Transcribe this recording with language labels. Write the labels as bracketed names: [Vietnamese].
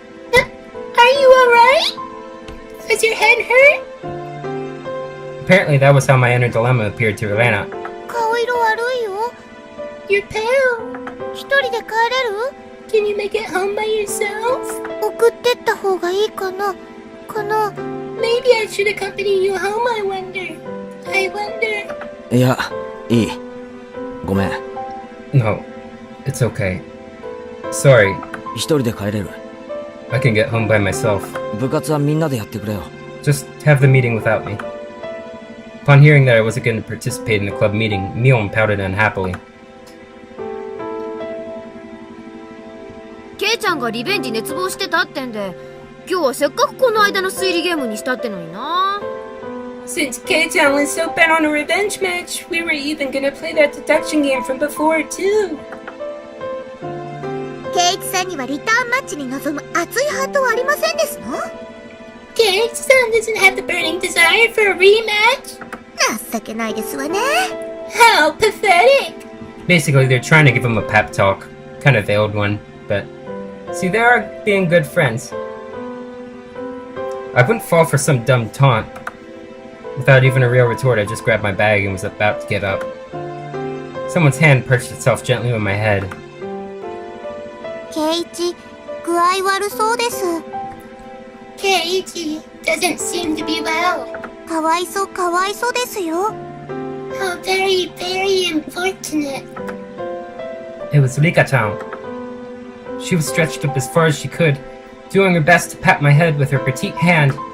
[English] Are you alright? Does your head hurt? Apparently that was how my inner dilemma appeared to Elena. [Japanese] 顔色悪いよ。 [English] You're pale. [Japanese] 一人で帰れる？ [English] Can you make it home by yourself? [Japanese] 送ってった方がいいかな？ [English] Maybe I should accompany you home, I wonder. I wonder. [Japanese] いや、いい。ごめん。 [English] No, it's okay. Sorry. [Japanese] 一人で帰れる。 [English] I can get home by myself. [Japanese] 部活はみんなでやってくれよ。 [English] Just have the meeting without me. Upon hearing that I wasn't going to participate in the club meeting, Mion pouted unhappily. [Japanese] ケイちゃんがリベンジ熱望してたってんで、今日はせっかくこの間の推理ゲームにしたってのにな。 [English] Since Kei-chan was so bent on a revenge match, we were even gonna play that deduction game from before, too. [Japanese] ケイイチさんにはリターンマッチに臨む熱いハートはありませんですの？ [English] Keiichi-san doesn't have the burning desire for a rematch? [Japanese] 情けないですわね。 [English] How pathetic! Basically, they're trying to give him a pep talk. Kind of veiled one, but... See, they are being good friends. I wouldn't fall for some dumb taunt. Without even a real retort, I just grabbed my bag and was about to get up. Someone's hand perched itself gently on my head. [Japanese] ケイイチ、具合悪そうです。 [English] Keiichi doesn't seem to be well. [Japanese] かわいそうですよ。 [English] How very, very unfortunate. It was Rika-chan. She was stretched up as far as she could, doing her best to pat my head with her petite hand.